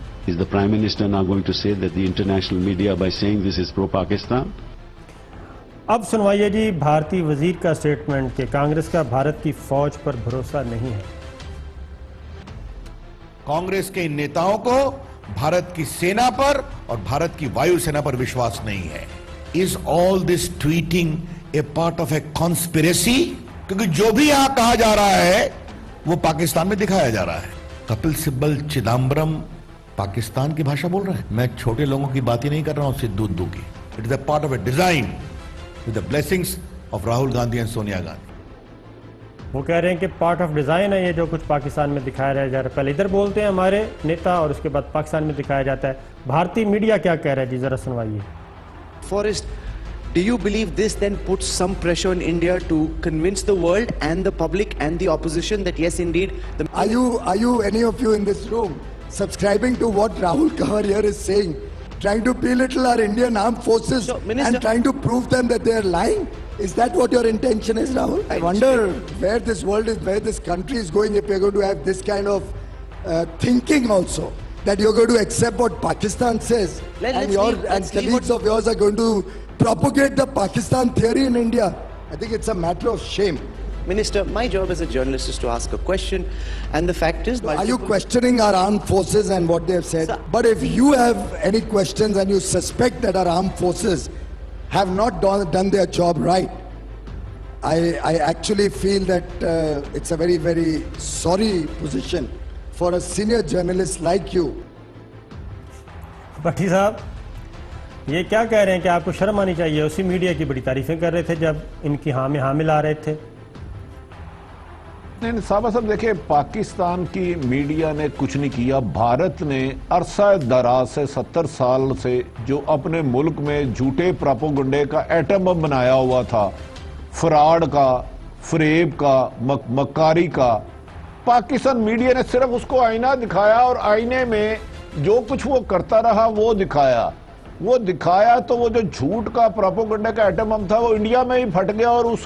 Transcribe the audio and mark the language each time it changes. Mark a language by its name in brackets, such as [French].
[English] Is the Prime Minister now going to say that the international media, by saying this, is pro-Pakistan? [Urdu] اب سنوائیے جی بھارتی وزیر کا statement کہ کانگریس کا بھارت کی فوج پر بھروسہ نہیں ہے۔ کانگریس کے ان نیتاؤں کو بھارت کی سینا پر اور بھارت کی وایو سینا پر وشواس نہیں ہے۔ [English] Is all this tweeting a part of a conspiracy? [Urdu] کیونکہ جو بھی یہاں کہا جا رہا ہے وہ پاکستان میں دکھایا جا رہا ہے۔ کپل سبل چدمبرم پاکستان کی بھاشا بول رہے ہیں۔ میں چھوٹے لوگوں کی بات ہی نہیں کر رہا ہوں، سدھو کی۔ [English] It is a part of a design with the blessings of Rahul Gandhi and Sonia Gandhi. [Urdu] وہ کہہ رہے ہیں کہ پارٹ آف ڈیزائن ہے یہ جو کچھ پاکستان میں دکھایا جا رہا ہے۔ پہلے ادھر بولتے ہیں ہمارے نیتا اور اس کے بعد پاکستان میں دکھایا جاتا ہے۔ بھارتی میڈیا کیا کہہ رہا ہے جی، ذرا سنوائیے۔ [English] Forrest, do you believe this then puts some pressure on India to convince the world and the public and the opposition that yes indeed Are you any of you in this room subscribing to what Rahul Kanwar here is saying, trying to belittle our Indian armed forces and trying to prove them that they are lying? Is that what your intention is, Rahul? I wonder where this world is, where this country is going if you're going to have this kind of thinking also, that you're going to accept what Pakistan says and colleagues of yours are going to propagate the Pakistan theory in India. I think it's a matter of shame. Minister, my job as a journalist is to ask a question, and the fact is... Are you questioning our armed forces and what they have said? Sir, but if you have any questions and you suspect that our armed forces have not done their job right, I actually feel that it's a very, very sorry position for a senior journalist like you. [Urdu] بھٹی صاحب یہ کیا کہہ رہے ہیں کہ آپ کو شرم آنی چاہیے؟ اسی میڈیا کی بڑی تعریفیں کر رہے تھے جب ان کی ہاں میں حامل آ رہے تھے۔ نہیں صاحب دیکھیں، پاکستان کی میڈیا نے کچھ نہیں کیا۔ بھارت نے عرصہ دراز سے 70 سال سے جو اپنے ملک میں جھوٹے پراپوگنڈے کا ایٹم بم بنایا ہوا تھا، فراڈ کا، فریب کا، مکاری کا، پاکستان میڈیا نے صرف اس کو آئینہ دکھایا اور آئینے میں جو کچھ وہ کرتا رہا وہ دکھایا تو وہ جو جھوٹ کا پراپوگنڈے کا ایٹم بم تھا وہ انڈیا میں ہی پھٹ گیا اور